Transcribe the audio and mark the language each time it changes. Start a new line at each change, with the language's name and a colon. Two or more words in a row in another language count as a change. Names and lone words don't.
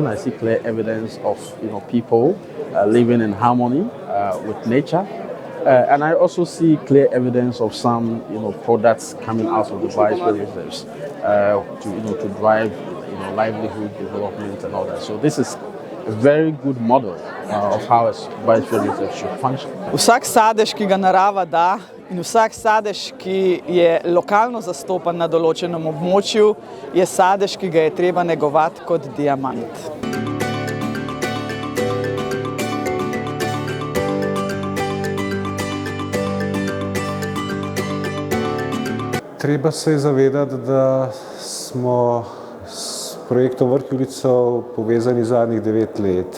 English: I see clear evidence of people living in harmony with nature. And I also see clear evidence of some products coming out of the biosphere reserves to drive livelihood development and all that. So this is a very good model of how a biosphere reserve should function.
Slovenian: Vsak sadež, ki ga narava da, in vsak sadež, ki je lokalno zastopan na določenem območju, je sadež, ki ga je treba negovati kot diamant. Treba se je zavedati, da smo s projektom Vrh Julijcev povezani zadnjih 9 let.